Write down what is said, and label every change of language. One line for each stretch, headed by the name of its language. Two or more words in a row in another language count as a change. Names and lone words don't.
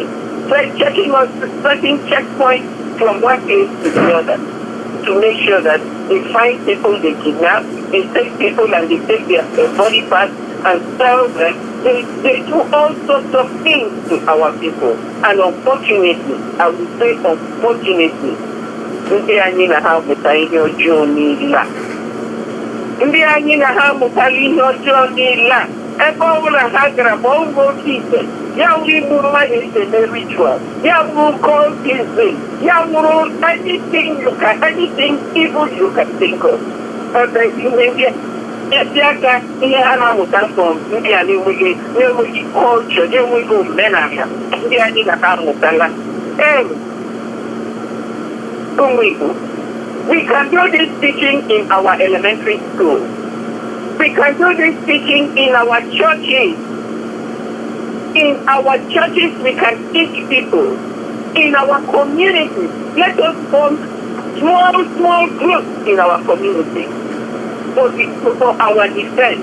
English: So checking on certain checkpoints from one place to the other to make sure that they find people they kidnap, they take people and they take their body parts and sell them. They do all sorts of things to our people. And unfortunately, I would say unfortunately,
Igbo: ndị anyị na ha mụta ihe ọjọọ niile a. Ndị anyị na ha mụtara ihe ọjọọ niile a. Ebe ọ bụla ha gara ma ọ bụ oke ite, ya wuru igbu mmadụ eme ritual, ya wuru cultism, ya wuru
English: anything evil you can think of.
Igbo: Ezi aka ihe ha na-amụta from ndị a na-enweghị culture, na-enweghị omenala, ndị anyị na ha amụtala. Ụmụ Igbo,
English: We can do this teaching in our elementary school. We can do this teaching in our churches. In our churches, we can teach people. In our communities, let us form small groups in our community for our defense.